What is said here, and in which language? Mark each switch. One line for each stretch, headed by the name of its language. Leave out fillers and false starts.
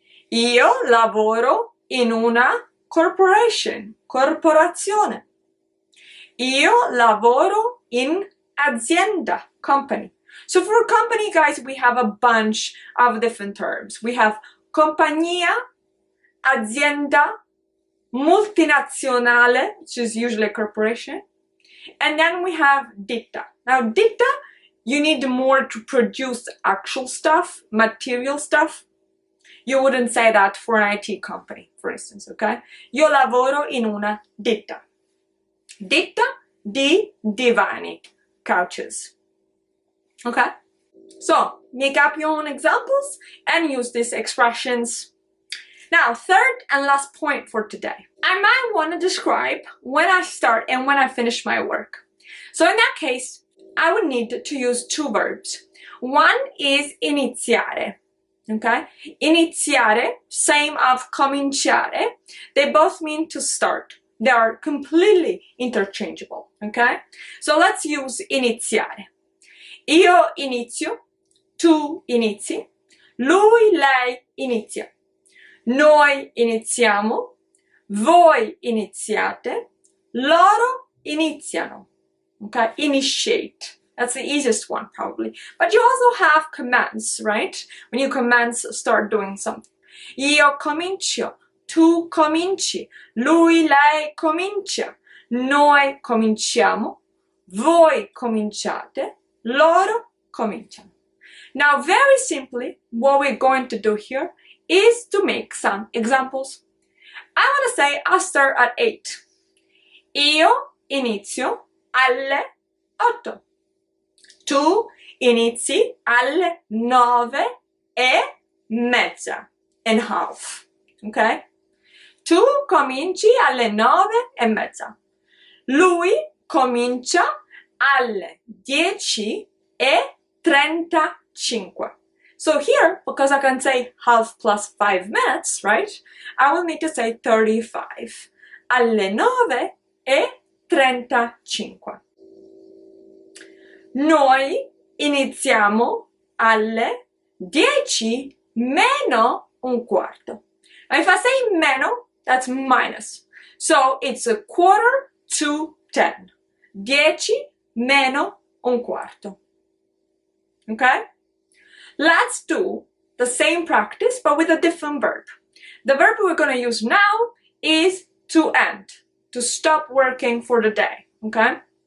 Italian: Io lavoro in una corporation, corporazione. Io lavoro in azienda, company.
English: So for company, guys, we have a bunch of different terms. We have compagnia, azienda, multinazionale, which is usually a corporation. And then we have ditta. Now, ditta, you need more to produce actual stuff, material stuff. You wouldn't say that for an IT company, for instance, okay?
Italian: Io lavoro in una ditta. Ditta di divani, couches. Okay?
English: So, make up your own examples and use these expressions. Now, third and last point for today. I might want to describe when I start and when I finish my work. So in that case, I would need to use two verbs. One is iniziare. Okay? Iniziare, same of cominciare. They both mean to start. They are completely interchangeable. Okay? So let's use iniziare.
Italian: Io inizio, tu inizi, lui, lei inizia. Noi iniziamo, voi iniziate, loro iniziano.
English: Okay? Initiate. That's the easiest one, probably. But you also have commands, right? When you commands, start doing something.
Italian: Io comincio, tu cominci, lui, lei comincia, noi cominciamo, voi cominciate, loro cominciano.
English: Now, very simply, what we're going to do here is to make some examples. I want to say I'll start at 8.
Italian: Io inizio alle 8. Tu inizi alle 9:30.
English: And half.
Italian: Okay? Tu cominci alle 9:30. Lui comincia alle 10:35.
English: So here, because I can say half plus 5 minutes, right? I will need to say 35.
Italian: Alle 9:35. Noi iniziamo alle 10 meno un quarto.
English: Now if I say meno, that's minus. So it's a quarter to 10.
Italian: 10 meno un quarto. Okay?
English: Let's do the same practice, but with a different verb. The verb we're going to use now is to end, to stop working for the day, okay?